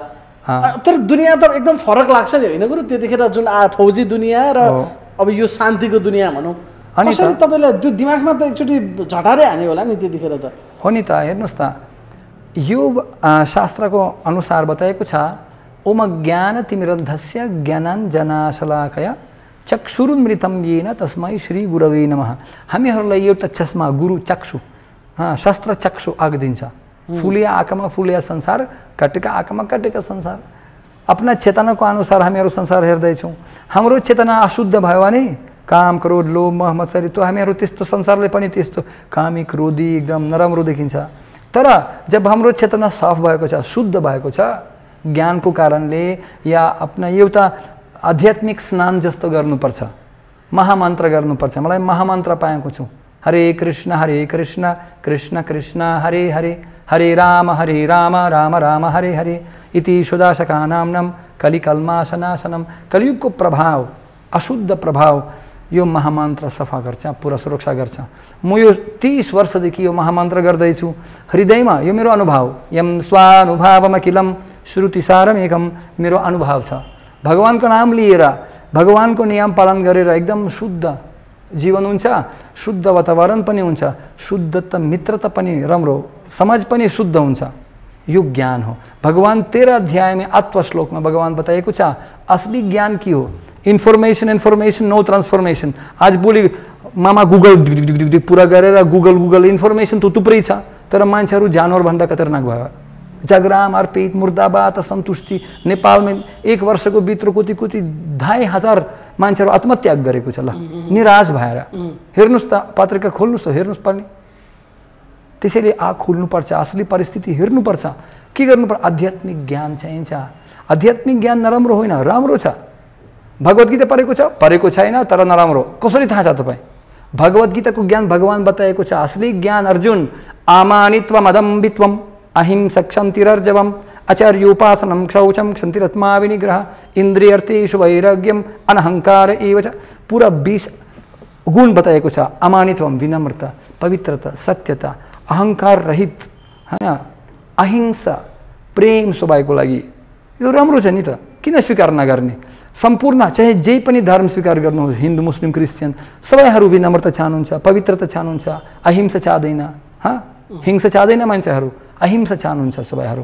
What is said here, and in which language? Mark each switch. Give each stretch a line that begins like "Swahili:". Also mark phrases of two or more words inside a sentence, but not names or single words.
Nepali: तर दुनियाँ त एकदम फरक लाग्छ नि होइन गुरु? त्यतिखेर जुन फौजी दुनियाँ र अब यो शान्तिको दुनियाँ भनौँ, कसरी तपाईँलाई त्यो दिमागमा त एकचोटि झटारै हान्यो होला नि त्यतिखेर त? हो नि त, हेर्नुहोस् त, यो शास्त्रको अनुसार बताएको छ
Sanskrit: ओम ज्ञान तिमिरन्धस्य ज्ञानाञ्जनाशलाकया चक्षुरुन्मृतं येन तस्मै श्री गुरवे नमः।
Nepali: हामीहरूलाई एउटा चस्मा गुरु चक्षु, शस्त्र चक्षु आगिदिन्छ। फुलिया आँखामा फुलिया संसार, कटेका आँखामा कटेका संसार। आफ्ना चेतनाको अनुसार हामीहरू संसार हेर्दैछौँ। हाम्रो चेतना अशुद्ध भयो भने काम क्रोध लोभ मोह मत्सरी, त्यो हामीहरू त्यस्तो संसारले पनि त्यस्तो कामी क्रोधी एकदम नराम्रो देखिन्छ। तर जब हाम्रो चेतना साफ भएको छ, शुद्ध भएको छ, ज्ञानको कारणले या आफ्ना एउटा आध्यात्मिक स्नान जस्तो गर्नुपर्छ, महामन्त्र गर्नुपर्छ। मलाई महामन्त्र पाएको छु,
Sanskrit: हरे कृष्ण कृष्ण कृष्ण हरे हरे, हरे राम राम राम हरे हरे इति सुदाशका नामनम कलिकल्माशनाशनम।
Nepali: कलियुगको प्रभाव, अशुद्ध प्रभाव यो महामन्त्र सफा गर्छ, पुरा सुरक्षा गर्छ। म यो 30 वर्षदेखि यो महामन्त्र गर्दैछु हृदयमा। यो मेरो अनुभव,
Sanskrit: यम स्वानुभावमखिलम श्रुतिसारमेकम,
Nepali: मेरो अनुभव छ। भगवानको नाम लिएर, भगवानको नियम पालन गरेर एकदम शुद्ध जीवन हुन्छ, शुद्ध वातावरण पनि हुन्छ, शुद्धता मित्रता पनि राम्रो, समाज पनि शुद्ध हुन्छ। यो ज्ञान हो। भगवान 13 अध्याय में आत्म श्लोकमा भगवान बताएको छ असली ज्ञान के हो?
English: information no transformation.
Nepali: आज भोलि मामा गुगल पुरा गरेर गुगल इन्फर्मेसन त थुप्रै छ, तर मान्छेहरू जानवर भन्दा खतरनाक भयो। झगडा मारपिट मुर्दाबाद असन्तुष्टि। नेपालमा 1 वर्षको भित्र कति 2,500 मान्छेहरू आत्महत्या गरेको छ। ल निराश भएर हेर्नुस् त, पत्रिका खोल्नुस् त, हेर्नुस् पर्ने। त्यसैले आँख खोल्नुपर्छ, असली परिस्थिति हेर्नुपर्छ। के गर्नुपर्छ? आध्यात्मिक ज्ञान चाहिन्छ। आध्यात्मिक ज्ञान नराम्रो होइन, राम्रो छ। भगवत गीता पढेको छैन तर नराम्रो। कसरी थाहा छ तपाईँ? भगवत गीताको ज्ञान भगवान बताएको छ।
Sanskrit: असली ज्ञान अर्जुन, आमानित्वम अदम्बित्वम अहिंसा क्षन्तिरर्जवम आचार्योपासनम शौचम क्षन्तिरत्मा विनिग्रह इन्द्रियर्थेषु वैराग्यम अनहंकार एव च।
Nepali: पूरा 20 गुण बताएको छ। अमानित्वम विनम्रता, पवित्रता, सत्यता, अहंकार रहित, हैन, अहिंसा, प्रेम सबैको लागि। यो राम्रो छ नि त, किन स्वीकार नगर्ने? सम्पूर्ण चाहे जे पनि धर्म स्वीकार गर्नुहोस्, हिन्दू मुस्लिम क्रिस्चियन, सबैहरू विनम्रता चाहनुहुन्छ, पवित्रता चाहनुहुन्छ, अहिंसा चाहदैन, हिंसा चाहदैन मान्छेहरू, अहिंसा चाहनुहुन्छ सबैहरू।